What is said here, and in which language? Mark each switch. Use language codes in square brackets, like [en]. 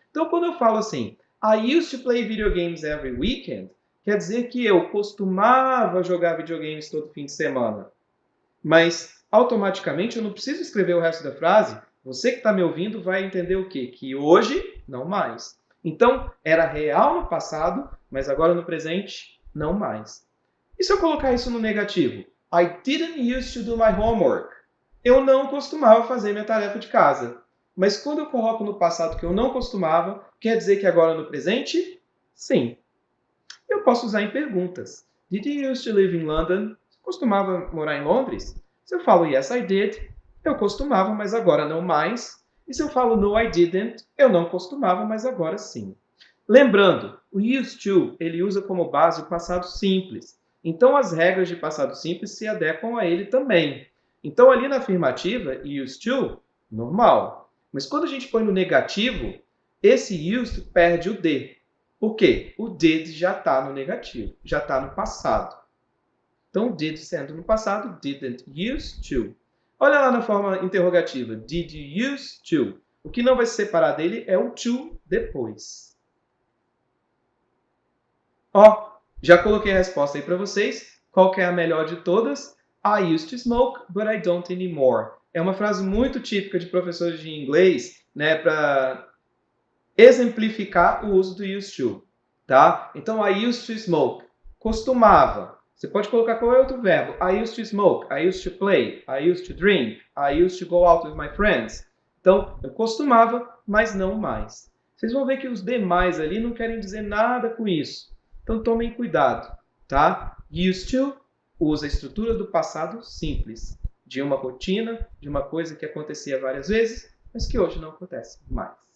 [pt] Então, quando eu falo assim, [en] I used to play video games every weekend, [pt] quer dizer que eu costumava jogar videogames todo fim de semana. Mas, automaticamente, eu não preciso escrever o resto da frase. Você que está me ouvindo vai entender o quê? Que hoje, não mais. Então, era real no passado, mas agora no presente, não mais. E se eu colocar isso no negativo? [en] I didn't used to do my homework. [pt] Eu não costumava fazer minha tarefa de casa. Mas quando eu coloco no passado que eu não costumava, quer dizer que agora no presente? Sim. Eu posso usar em perguntas. [en] Did you used to live in London? [pt] Você costumava morar em Londres? Se eu falo [en] yes, I did, [pt] eu costumava, mas agora não mais. E se eu falo [en] no, I didn't, [pt] eu não costumava, mas agora sim. Lembrando, o used to, ele usa como base o passado simples. Então, as regras de passado simples se adequam a ele também. Então, ali na afirmativa, used to, normal. Mas quando a gente põe no negativo, esse used perde o D. Por quê? O did já está no negativo, já está no passado. Então, did sendo no passado, didn't used to. Olha lá na forma interrogativa, [en] did you used to? [pt] O que não vai se separar dele é o to depois. Ó, já coloquei a resposta aí para vocês. Qual que é a melhor de todas? [en] I used to smoke, but I don't anymore. [pt] É uma frase muito típica de professores de inglês, né, para exemplificar o uso do used to, tá? Então, [en] I used to smoke, [pt] costumava. Você pode colocar qualquer outro verbo. [en] I used to smoke, I used to play, I used to drink, I used to go out with my friends. [pt] Então, eu costumava, mas não mais. Vocês vão ver que os demais ali não querem dizer nada com isso. Então, tomem cuidado, tá? Used to usa a estrutura do passado simples, de uma rotina, de uma coisa que acontecia várias vezes, mas que hoje não acontece mais.